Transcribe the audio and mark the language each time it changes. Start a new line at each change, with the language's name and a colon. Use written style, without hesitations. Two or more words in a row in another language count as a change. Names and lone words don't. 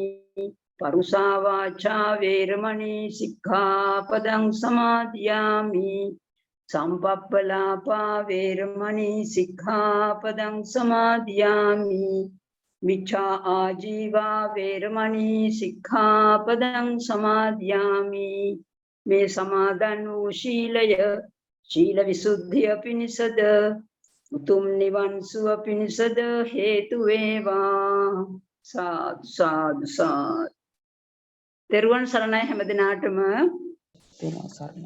Pali: පරුසා වාචා වේරමණී සික්ඛාපදං සමාදියාමි. සම්පප්පලාපා වේරමණී සික්ඛාපදං සමාදියාමි. මිච්ඡා ආජීවා වේරමණී සික්ඛාපදං සමාදියාමි.
Sinhala: මේ සමාදන් වූ ශීලය ශීල විසුද්ධිය පිණිසද උතුම් නිවන් සුව පිණිසද හේතු වේවා. සාදු සාදු සාදු. තෙරුවන් සරණයි හැමදෙනාටම. තෙරුවන් සරණයි.